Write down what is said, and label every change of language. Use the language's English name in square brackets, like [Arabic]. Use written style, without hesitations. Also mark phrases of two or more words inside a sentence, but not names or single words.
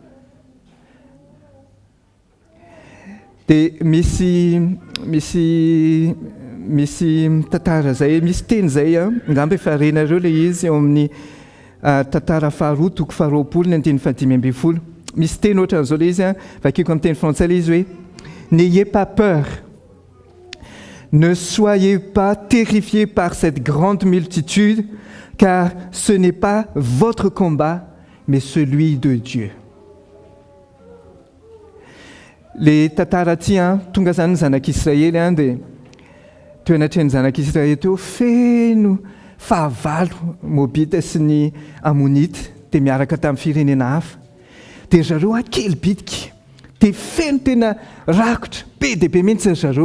[Malagasy] Dia misy tantara zay, misy teny zay angamba efa renareo le izy eo amin'ny tantara faharoa toko faharoapolo ny andiny fahadimy ambin'ny folo. Misy teny ohatran'izao le izy vakiko amin'ny teny frantsay le izy hoe [French] n'ayez pas peur, ne soyez pas terrifiés par cette grande multitude, car ce n'est pas votre combat, mais celui de Dieu. [Malagasy] Le tantara ty tonga zany ny zanak'Israely dia teo anatreny zanak'Israely teo feno fahavalo Moabita sy ny Amonita dia miaraka tamin'ny firenena hafa. Dia zareo kely bitika dia feno tena rakotra be dia be mihitsy zareo.